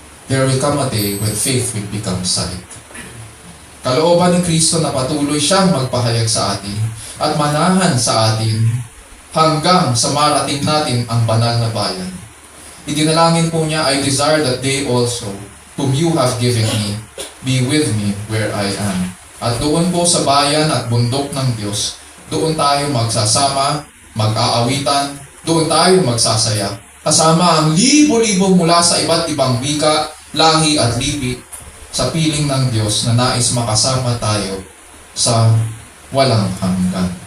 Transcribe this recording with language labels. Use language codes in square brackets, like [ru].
[en] There will come a day when faith will become sight. [tl] Kalooban ni Kristo na patuloy siyang magpahayag sa atin at manahan sa atin hanggang sa marating natin ang banal na bayan. Idinalangin po niya, [en] I desire that they also, whom you have given me, be with me where I am. [tl] At doon po sa bayan at bundok ng Diyos, doon tayo magsasama, mag-aawitan, doon tayo magsasaya. Kasama ang libo-libo mula sa iba't ibang wika, lahi at lipi, sa piling ng Diyos na nais makasama tayo sa walang hanggan.